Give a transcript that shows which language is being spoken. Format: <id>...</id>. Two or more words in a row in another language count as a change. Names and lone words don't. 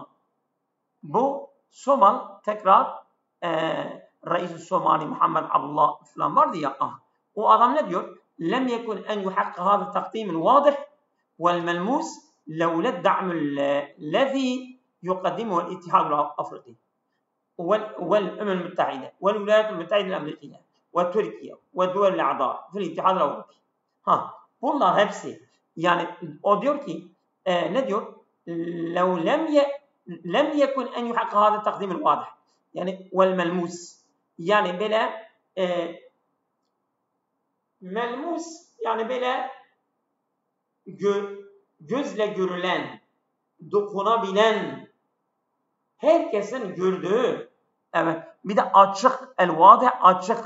<tr>Bu Somal tekrar Reis-i Somali Muhammed Abdullah falan vardı ya. O adam ne diyor?</tr> <ar>لم يكن أن يحقق هذا التقديم الواضح والملموس لولا الدعم الذي يقدمه الاتحاد الأفريقي والأمم المتحدة والولايات المتحدة الأمريكية وتركيا والدول الأعضاء في الاتحاد الأوروبي.</ar> <tr>Bunlar hepsi. Yani o diyor ki ne diyor?</tr> <ar>لو لم يكن أن يحقق هذا التقديم الواضح يعني والملموس</ar> <tr>yani böyle melmus yani böyle gözle görülen, dokunabilen, herkesin gördüğü, bir de açık, el-vadih açık.</tr>